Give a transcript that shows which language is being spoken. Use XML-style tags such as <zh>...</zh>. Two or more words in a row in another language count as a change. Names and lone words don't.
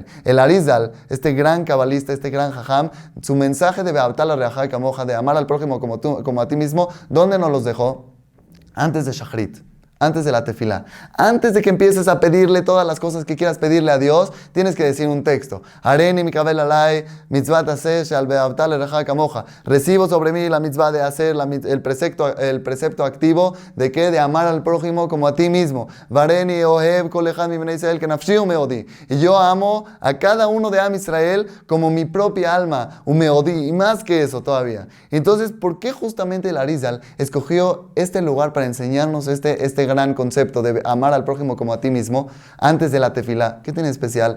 <es>El Arizal, este gran cabalista, este gran jajam, su mensaje de</es> <he>ואהבת לרעך כמוך,</he> <es>de amar al prójimo como a ti mismo, ¿dónde nos los dejó? Antes de Shachrit. Antes de la tefilá, antes de que empieces a pedirle todas las cosas que quieras pedirle a Dios, tienes que decir un texto.</es> <he>הריני מקבל עלי מצוות עשה של ואהבת לרעך כמוך.</he> <es>Recibo sobre mí la mitzvah de hacer el precepto activo de que de amar al prójimo como a ti mismo.</es> <he>והריני אוהב כל אחד מבני ישראל כנפשי ומאודי.</he> <es>Y yo amo a cada uno de Am Israel como mi propia alma, umeodi, y más que eso todavía. Entonces, ¿por qué justamente el Arizal escogió este lugar para enseñarnos este gran concepto de amar al prójimo como a ti mismo antes de la tefilá? ¿Qué tiene especial?</es>